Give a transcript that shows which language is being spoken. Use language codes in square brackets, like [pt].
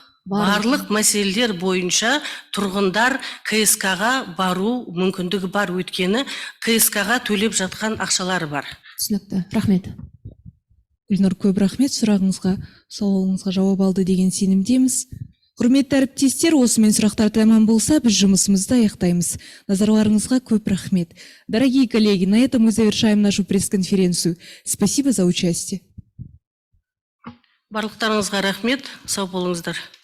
[kk] Барлық мәселелер бойынша тұрғындар КСК-ға бару мүмкіндігі бар, өйткені КСК-ға төлеп жатқан ақшалары бар. Түсінікті. Рахмет. Гүлнұр, көп рахмет, сұрағыңызға, сауалыңызға жауап алды деген сенімдеміз. Құрметті әріптестер, осымен сұрақтар тәмам болса, біз жұмысымызды аяқтаймыз. Назарларыңызға көп рахмет. [ru] Дорогие коллеги, на этом мы завершаем нашу пресс-конференцию. Спасибо за участие. [kk] Барлықтарыңызға рахмет, сау болыңыздар.